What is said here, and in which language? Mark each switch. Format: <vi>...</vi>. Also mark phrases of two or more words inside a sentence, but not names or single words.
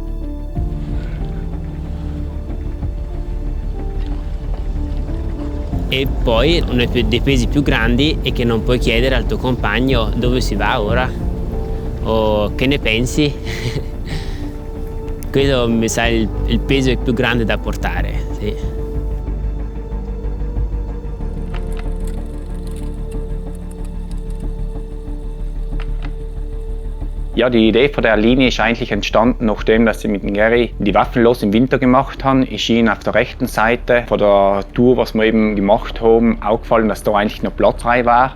<it>E poi uno dei pesi più grandi è che non puoi chiedere al tuo compagno dove si va ora o che ne pensi. Questo mi sa il peso più grande da portare. Sì.</it> <de>Ja, die Idee von der Linie ist eigentlich entstanden, nachdem dass ich mit dem Gary die Waffenlos im Winter gemacht haben. Ist ihnen auf der rechten Seite von der Tour, was wir eben gemacht haben, aufgefallen, dass da eigentlich noch Platz frei war.</de>